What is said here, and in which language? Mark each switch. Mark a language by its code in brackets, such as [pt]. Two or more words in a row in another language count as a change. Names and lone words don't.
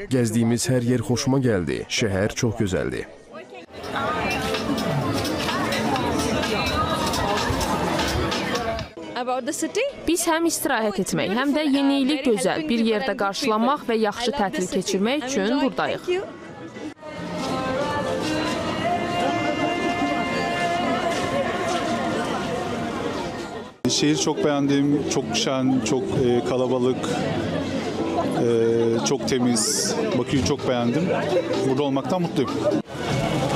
[az] Gəzdiyimiz hər yer xoşuma gəldi. Şəhər çox gözəldir. Biz həm istirahət etmək, həm də yeni ili gözəl bir yerdə qarşılamaq və yaxşı tətil keçirmək üçün buradayıq. [tr] Şehir çok beğendim, çok şen, çok kalabalık, çok temiz. Bakü'yü çok beğendim. Burada olmaktan mutluyum.